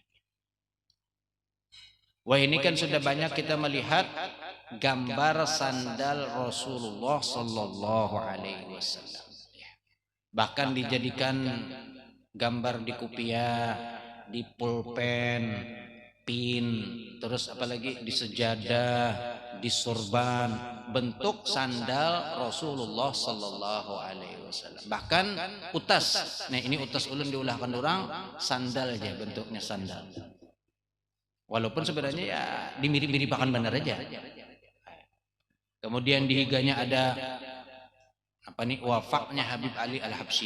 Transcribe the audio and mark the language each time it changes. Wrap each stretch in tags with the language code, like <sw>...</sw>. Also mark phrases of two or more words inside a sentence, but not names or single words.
<id>Wah, ini kan sudah banyak kita melihat gambar sandal Rasulullah</id> <ar>sallallahu alaihi wasallam.</ar> <id>Bahkan dijadikan gambar di kopiah, di pulpen, pin, terus apalagi di sejadah, di sorban, bentuk sandal Rasulullah</id> <ar>sallallahu alaihi wasallam.</ar> <id>Bahkan utas.</id> <bjn>Nah, ini utas ulun diulahkan orang, sandal aja bentuknya sandal. Walaupun sebenarnya ya dimirip-miripakan benar aja. Kemudian di higanya ada apa nih, wafaknya Habib Ali Al-Habsyi.</bjn>